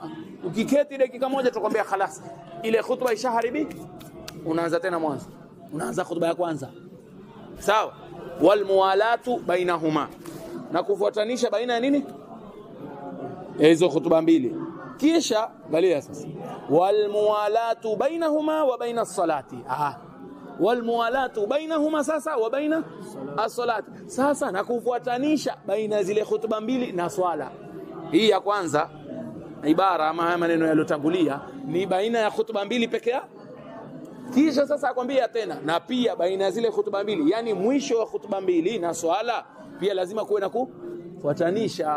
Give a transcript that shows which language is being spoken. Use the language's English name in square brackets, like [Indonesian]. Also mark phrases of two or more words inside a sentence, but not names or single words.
[Swahili] Ukiketi dakika moja tukwambia khalas, ile khutba ishaharibi, unaanza tena mwanzo, unaanza khutba ya kwanza. Sawa? [Arabic] والموالاة بينهما, [Swahili] na kufuatanisha baina ya nini hizo khutba mbili. Kisha angalia sasa, [Arabic] والموالاة بينهما وبين الصلاة. والموالاة بينهما sasa وبين الصلاة. [Swahili] Sasa na kufuatanisha baina zile khutba mbili na swala. Hii ya kwanza ibara ama haya maneno yalotangulia ni baina ya khutba mbili peke yake. Kisha sasa akwambia tena na pia baina zile khutba mbili, yani mwisho wa khutba mbili na swala pia lazima kuwe na kufuatanisha.